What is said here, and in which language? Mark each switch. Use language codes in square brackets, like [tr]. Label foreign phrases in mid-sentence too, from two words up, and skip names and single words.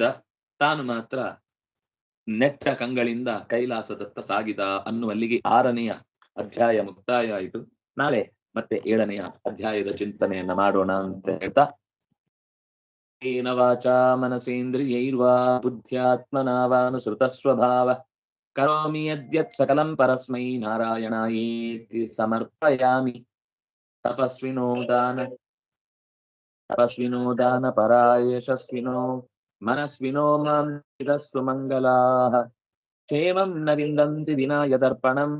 [kn] ತಾನು ಮಾತ್ರ ನೆಟ್ಟ ಕಂಗಳಿಂದ ಕೈಲಾಸದತ್ತ ಸಾಗಿದ ಅನ್ನುವಲ್ಲಿಗೆ 6ನೆಯ ಅಧ್ಯಾಯ ಮುಕ್ತಾಯ ಆಯಿತು. ನಾಳೆ ಮತ್ತೆ 7ನೆಯ ಅಧ್ಯಾಯದ ಚಿಂತನೆಯನ್ನ ಮಾಡೋಣ ಅಂತ ಹೇಳ್ತಾ, [sa] ಏನ ವಾಚಾ ಮನಸೇಂದ್ರಿಯೈರ್ವಾ ಬುದ್ಧ್ಯಾತ್ಮನಾ ವಾನುಸೃತ ಸ್ವಭಾವ करोमि यद्यत् सकलं परस्मै नारायणायेति समर्पयामि। तपस्विनो दानपराय यशस्विनो मनस्विनो मां चिरस्तु मङ्गलाः। क्षेमं न विन्दन्ति विना यदर्पणम्।